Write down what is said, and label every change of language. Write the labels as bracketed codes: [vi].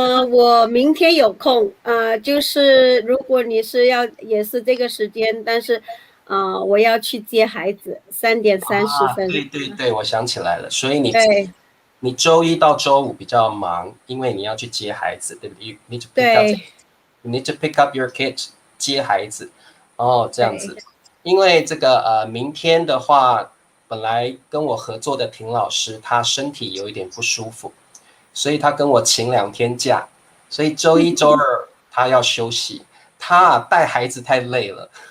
[zh] 我明天有空，就是如果你是也是这个时间，但是，我要去接孩子，3:30。对对对，我想起来了，所以对你周一到周五比较忙，因为你要去接孩子，对不对？ [en] You need to pick up [zh] 对 [en] you need to pick up your kids， [zh] 接孩子。哦，这样对，子。因为这个明天的话，本来跟我合作的婷老师，他身体有一点不舒服，所以他跟我请2天假，所以周一周二他要休息。他带孩子太累了。